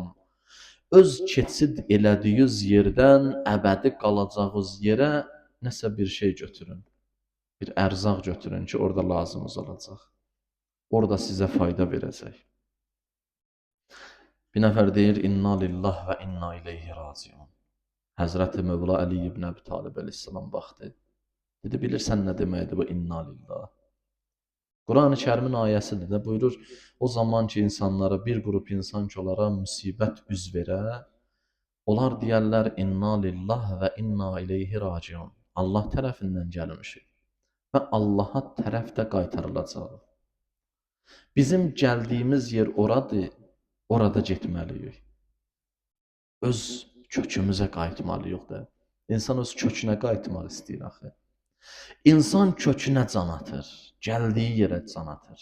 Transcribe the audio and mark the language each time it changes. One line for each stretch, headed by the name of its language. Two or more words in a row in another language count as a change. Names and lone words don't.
Azerbaijani: Öz keçid elədiyiniz yerdən əbədi qalacağınız yerə nəsə bir şey götürün. Bir ərzaq götürün ki, orada lazımınız olacaq. Orada sizə fayda verəcək. Bir nəfər deyir,
Arabic: إنا لله وإنا إليه راجعون.
Azerbaijani: Həzrəti Mövla Əli ibn Əbi Talib əleyhissalam baxdı. Dedi, bilirsən nə deməkdir bu
Arabic: إنا لله?
Azerbaijani: Quran-ı Kərimin ayəsidir də buyurur, o zaman ki insanlara bir qrup insan ki onlara müsibət üz verə, onlar deyərlər
Arabic: إنا لله وإنا إليه راجعون.
Azerbaijani: Allah tərəfindən gəlmişik və Allaha tərəf də qaytarılacaq. Bizim gəldiyimiz yer oradır, orada getməliyik. Öz kökümüzə qayıtmalıyıq da. İnsan öz kökünə qayıtmaq istəyir axı. İnsan kökünə can atır, gəldiyi yerə can atır.